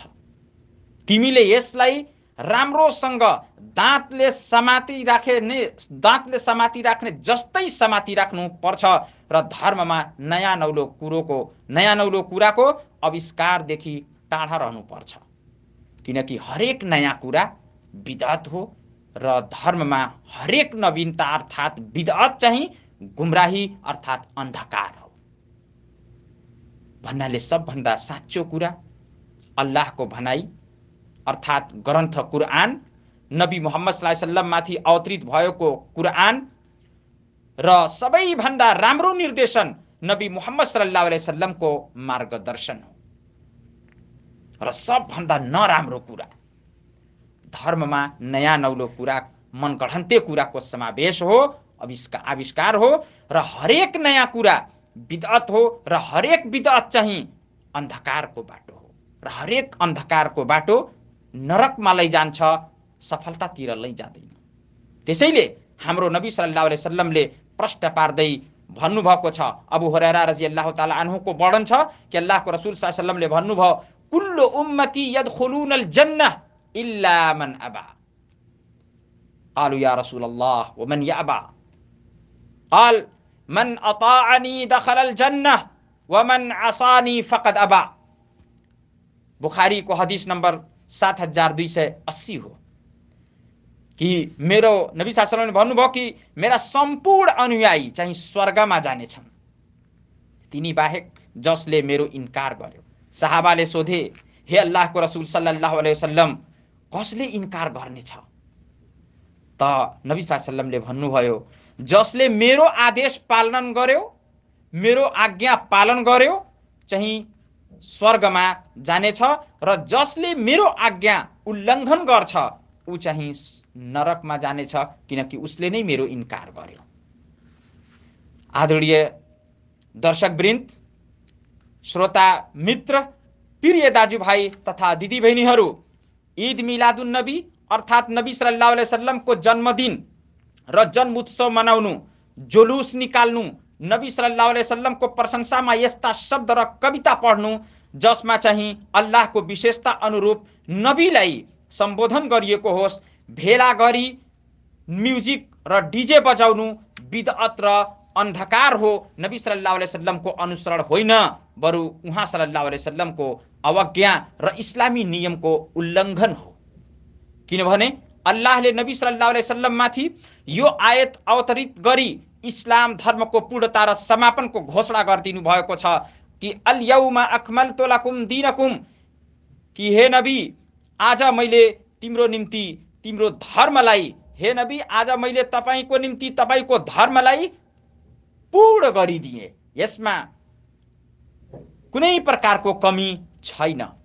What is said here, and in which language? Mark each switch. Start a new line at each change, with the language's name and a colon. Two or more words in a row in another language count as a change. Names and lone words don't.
Nepali: तिमीले यसलाई राम्रोसँग दाँतले समाती राख्ने जस्तै समाती राख्नु पर्छ र धर्ममा नयाँ नौलो कुराको आविष्कारदेखि टाढा रहनु पर्छ, किनकि हरेक नयाँ कुरा बिदअत हो र धर्ममा हरेक नवीनता अर्थात् बिदअत चाहिँ गुमराही अर्थात् अन्धकार हो। भन्नाले सबभन्दा साँचो कुरा अल्लाहको भनाई अर्थात् ग्रन्थ कुरआन, नबी मुहम्मद
Arabic: صلى الله عليه وسلم
Nepali: माथि अवतरित भएको कुरआन र सबैभन्दा राम्रो निर्देशन नबी मुहम्मद
Arabic: صلى الله عليه وسلم
Nepali: मार्गदर्शन हो। र सबभन्दा नराम्रो कुरा धर्ममा नयाँ नौलो कुरा, मनगढन्ते कुराको समावेश हो, आविष्कार हो र हरेक नयाँ कुरा बिदअत हो र हरेक बिदअत चाहिँ अन्धकारको बाटो हो र हरेक अन्धकारको बाटो नरकमा लैजान्छ, सफलतातिर लैजाँदैन। त्यसैले हाम्रो नबी
Arabic: صلى الله عليه وسلم
Nepali: प्रश्न पार्दै भन्नुभएको छ, अबू हुरैरा
Arabic: رضي الله تعالى عنه
Nepali: वर्णन छ कि अल्लाहको रसूल
Arabic: صلى الله عليه وسلم
Nepali: भन्नुभयो,
Arabic: كل أمتي يدخلون الجنة إلا من أبى. قالوا يا رسول الله ومن يأبى? قال من أطاعني دخل الجنة ومن عصاني فقد أبى.
Nepali: बुखारी को हदीस नंबर 7280 हो कि मेरो नबी
Arabic: صلى الله عليه وسلم
Nepali: भन्नुभयो कि मेरा सम्पूर्ण अनुयायी चाहिँ स्वर्गमा जानेछन्, तिनी बाहेक जसले मेरो इन्कार गर्यो। सहाबाले सोधे, हे अल्लाहको रसूल
Arabic: صلى الله عليه وسلم,
Nepali: कसले इन्कार गर्नेछ? त नबी
Arabic: صلى الله عليه وسلم
Nepali: भन्नुभयो, जसले मेरो आदेश पालन गर्यो, मेरो आज्ञा पालन गर्यो चाहिँ स्वर्गमा जानेछ र जसले मेरो आज्ञा उल्लङ्घन गर्छ ऊ चाहिँ नरकमा जानेछ, किनकि उसले नै मेरो इन्कार गर्यो। आदरणीय दर्शकवृन्द, श्रोता मित्र, प्रिय दाजुभाइ तथा दिदीबहिनीहरू, ईद मिलादुन नबी अर्थात् नबी
Arabic: صلى الله عليه وسلم
Nepali: जन्मदिन र जन्मोत्सव मनाउनु, जुलुस निकाल्नु, नबी
Arabic: صلى الله عليه وسلم
Nepali: प्रशंसामा यस्ता शब्द र कविता पढ्नु जसमा चाहिँ अल्लाहको विशेषता अनुरूप नबीलाई सम्बोधन गरिएको होस्, भेला गरी म्युजिक र डीजे बजाउनु बिदअत र अन्धकार हो, नबी
Arabic: صلى الله عليه وسلم
Nepali: अनुसरण होइन, बरु उहाँ
Arabic: صلى الله عليه وسلم
Nepali: अवज्ञा र इस्लामी नियमको उल्लङ्घन हो। किनभने अल्लाहले नबी
Arabic: صلى الله عليه وسلم
Nepali: माथि यो आयत अवतरित गरी इस्लाम धर्मको पूर्णता र समापनको घोषणा गरिदिनु भएको छ कि
Arabic: اليوم أكملت لكم دينكم,
Nepali: कि हे नबी आज मैले तिम्रो निम्ति तिम्रो धर्मलाई, हे नबी आज मैले तपाईको निम्ति तपाईको धर्मलाई पूर्ण गरिदिए, यसमा कुनै प्रकारको कमी छैन।